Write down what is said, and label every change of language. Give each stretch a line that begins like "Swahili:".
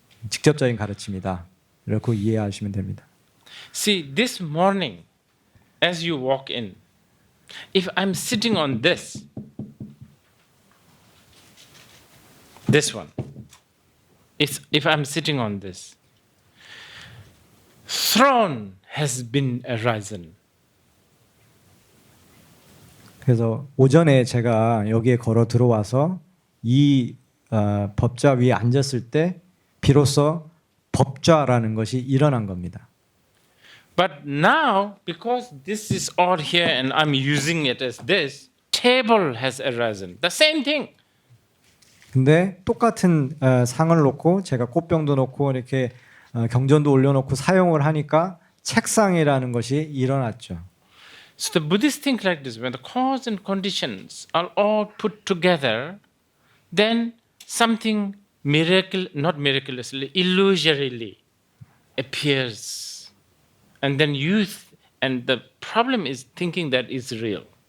Korean: 직접적인 가르침이다. 이렇게 이해하시면 됩니다.
English: See, this morning, as you walk in, if I'm sitting on this one, if I'm sitting on this, throne has been arisen.
Korean: 그래서 오전에 제가 여기에 걸어 들어와서 이 법좌 위에 앉았을 때 비로소 법좌라는 것이 일어난 겁니다.
English: But now, because this is all here and I'm using it as this, table has arisen. The same thing.
Korean: 근데 똑같은 상을 놓고 제가 꽃병도 놓고 이렇게 경전도 올려놓고 사용을 하니까 책상이라는 것이 일어났죠.
English: So the Buddhists think like this: when the cause and conditions are all put together, then something not miraculously, illusorily appears, and then and the problem is thinking that it's real.